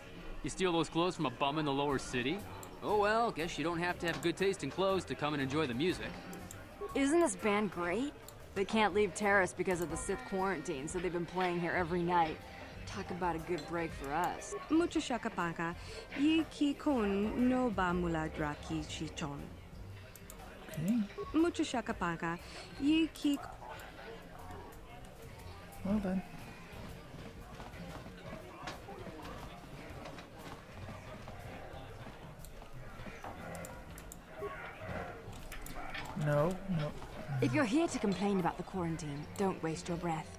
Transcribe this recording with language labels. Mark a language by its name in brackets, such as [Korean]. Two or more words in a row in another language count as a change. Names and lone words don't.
[English] You steal those clothes from a bum in the lower city? Oh well, guess you don't have to have good taste in clothes to come and enjoy the music. Isn't this band great? They can't leave Taris because of the Sith quarantine, so they've been playing here every night. Talk about a good break for us. Mucho shakapaka, yi ki kun no ba muladra ki chichon. Okay. Mucho shakapaka, yi ki... Well then. No. If you're here to complain about the quarantine, don't waste your breath.